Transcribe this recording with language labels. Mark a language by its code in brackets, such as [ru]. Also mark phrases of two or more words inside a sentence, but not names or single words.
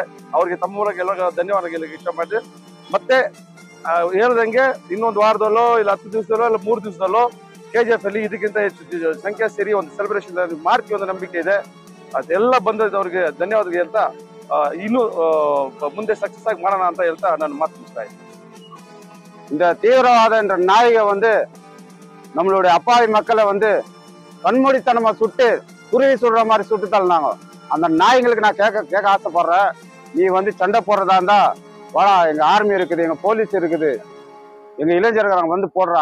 [kn] ಅವ್ರಿಗೆ ತಮ್ಮ ಮೂಲಕ ಎಲ್ಲ ಧನ್ಯವಾದ ಹೇಳಲಿಕ್ಕೆ ಇಷ್ಟ ಮಾಡಿದೆ. ಮತ್ತೆ ಹೇಳ್ದಂಗೆ ಇನ್ನೊಂದು ವಾರದಲ್ಲೋ ಇಲ್ಲ 10 ದಿವಸದಲ್ಲೋ ಇಲ್ಲ 3 ದಿವಸದಲ್ಲೋ ಕೆಜಿಎಫ್ ಅಲ್ಲಿ ಇದಕ್ಕಿಂತ ಹೆಚ್ಚು ಸಂಖ್ಯೆ ಸೇರಿ ಒಂದು ಸೆಲೆಬ್ರೇಷನ್ ಮಾಡ್ತೀವಿ ಒಂದು ನಂಬಿಕೆ ಇದೆ. ಅದೆಲ್ಲ ಬಂದವ್ರಿಗೆ ಧನ್ಯವಾದ ಹೇಳ್ತಾ ಇನ್ನೂ ಮುಂದೆ ಸಕ್ಸಸ್ ಆಗಿ ಮಾಡೋಣ ಅಂತ ಹೇಳ್ತಾ ನಾನು ಮಾತು ಮುಗಿಸ್ತಾ ಇದ್ದೀನಿ. [ta] இந்த தீவிரவாத என்ற நாயகை வந்து நம்மளுடைய அப்பாவி மக்களை வந்து கண்மூடித்தனமா சுட்டு குருவி சுடுற மாதிரி சுட்டு தள்ளினாங்க. அந்த நாய்களுக்கு நான் கேட்க ஆசைப்படுறேன். நீ வந்து சண்டை போடுறதா இருந்தா வாடா, எங்க ஆர்மி இருக்குது, எங்க போலீஸ் இருக்குது, எங்க இளைஞர்கள் வந்து போடுறா.